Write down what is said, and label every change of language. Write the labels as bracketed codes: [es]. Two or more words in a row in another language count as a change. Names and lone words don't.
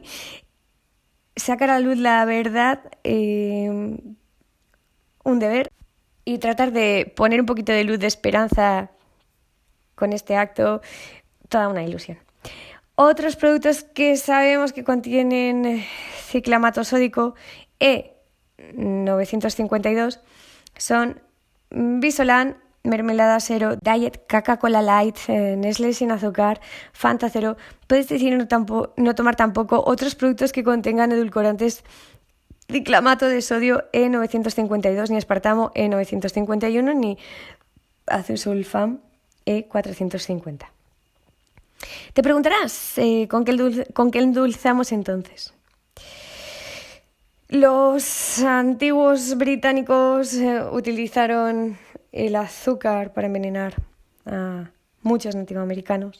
[es] Sacar a la luz la verdad, un deber. Y tratar de poner un poquito de luz de esperanza con este acto, toda una ilusión. Otros productos que sabemos que contienen ciclamato sódico E952 son Visolan, Mermelada Cero, Diet, Coca-Cola Light, Nestlé sin azúcar, Fanta Cero. Puedes decidir no tomar tampoco otros productos que contengan edulcorantes, ciclamato de sodio E952, ni aspartamo E951, ni azosulfam E450. Te preguntarás, ¿con qué endulzamos entonces? Los antiguos británicos utilizaron el azúcar para envenenar a muchos nativoamericanos.